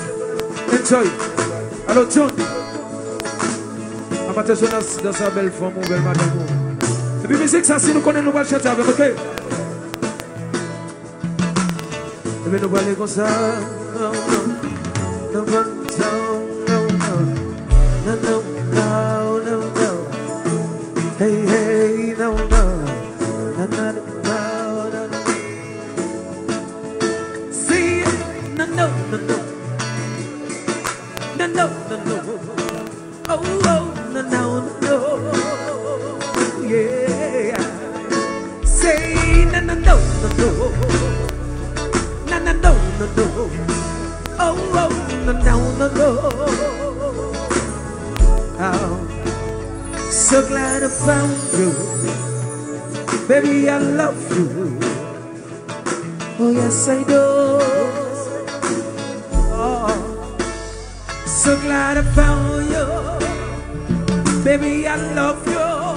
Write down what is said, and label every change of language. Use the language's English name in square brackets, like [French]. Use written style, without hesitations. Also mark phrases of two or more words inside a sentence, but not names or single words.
[English] Enjoy. Hello, John. [French] Amatesonas, dans sa belle femme, belle madame. Et puis, musique, ça, si nous connaissons, nous allons chanter avec, ok? Et puis, nous allons aller comme ça. [English] Hey, hey, no, no, no, no, no, no. See, no, no, no, no, no, no, no, no. Oh, oh, no, no, no, yeah. Say, no, no, no, no, no, no, no, no, no, no. Oh, oh, no, no, no, no. Oh. So glad I found you, baby, I love you. Oh yes I do. Oh, so glad I found you, baby, I love you.